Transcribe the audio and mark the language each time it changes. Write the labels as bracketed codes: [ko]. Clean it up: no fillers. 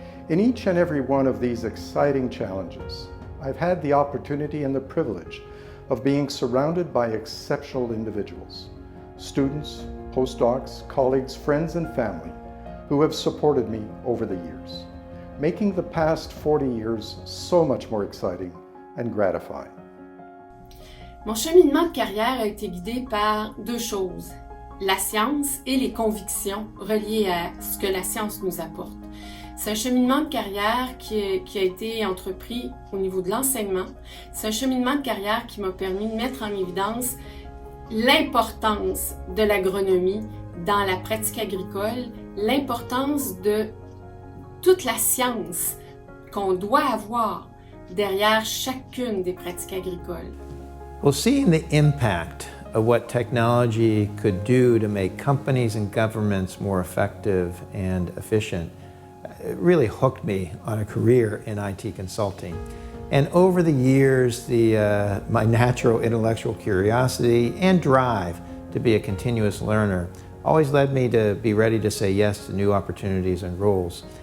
[en] In each and every one of these exciting challenges, I've had the opportunity and the privilege of being surrounded by exceptional individuals, students, postdocs, colleagues, friends, and family who have supported me over the years, making the past 40 years so much more exciting and gratifying. [fr] Mon cheminement de carrière a été guidé par deux choses, la science et les convictions reliées à ce que la science nous apporte. C'est un cheminement de carrière qui a été entrepris au niveau de l'enseignement. C'est un cheminement de carrière qui m'a permis de mettre en évidence l'importance de l'agronomie dans la pratique agricole, l'importance de toute la science qu'on doit avoir derrière chacune des pratiques agricoles. [en] Well, seeing the impact of what technology could do to make companies and governments more effective and efficient, it really hooked me on a career in IT consulting. And over the years, my natural intellectual curiosity and drive to be a continuous learner always led me to be ready to say yes to new opportunities and roles.